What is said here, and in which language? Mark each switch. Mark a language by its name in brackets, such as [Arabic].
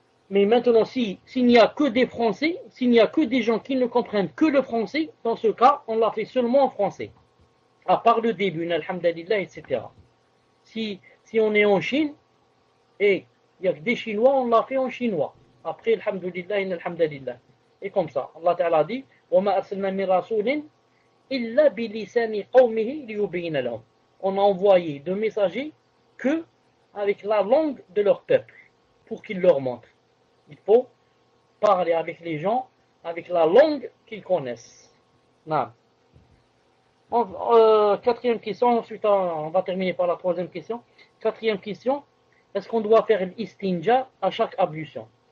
[French] Mais maintenant, s'il n'y a que des Français, s'il n'y a que des gens qui ne comprennent que le français, dans ce cas, on l'a fait seulement en français. À part le début, alhamdulillah, etc. Si Si on est en Chine, et il n'y a que des Chinois, on l'a fait en chinois. Après, alhamdulillah, alhamdulillah. Et comme ça, Allah Ta'ala dit, [Arabic] وَمَا أَرْسَلْنَا مِن رَسُولٍ إِلَّا بِلِسَانِ قَوْمِهِ لِيُبَيِّنَ لَهُمْ. [French] On a envoyé de messagers que avec la langue de leur peuple, pour qu'ils leur montrent. Il faut parler avec les gens, avec la langue qu'ils connaissent. Non. Quatrième question, ensuite on va terminer par la troisième question. Quatrième question, est-ce qu'on doit faire l'istinja à chaque ablution?